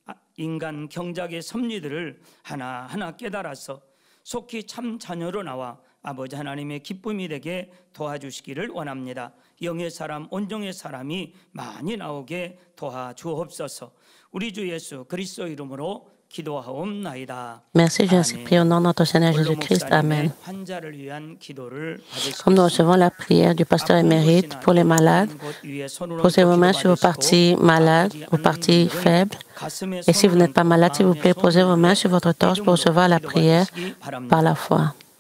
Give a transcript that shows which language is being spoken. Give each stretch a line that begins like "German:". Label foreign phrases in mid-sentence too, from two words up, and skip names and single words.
Korean: 인간 경작의 섭리들을 하나하나 깨달아서 속히 참 자녀로 나와 아버지 하나님의 기쁨이 되게 도와주시기를 원합니다. 영의 사람, 온정의 사람이 많이 나오게 도와주옵소서. 우리 주 예수 그리스도 이름으로 기도하옵나이다.
French: Merci, j'ai prié au nom de notre Seigneur Jésus-Christ. Amen. Comme nous recevons la prière du pasteur émérite pour les malades, posez vos mains sur vos parties malades, vos parties faibles. Et si vous n'êtes pas malade, s'il vous plaît, posez vos mains sur votre torse pour recevoir la prière par la foi.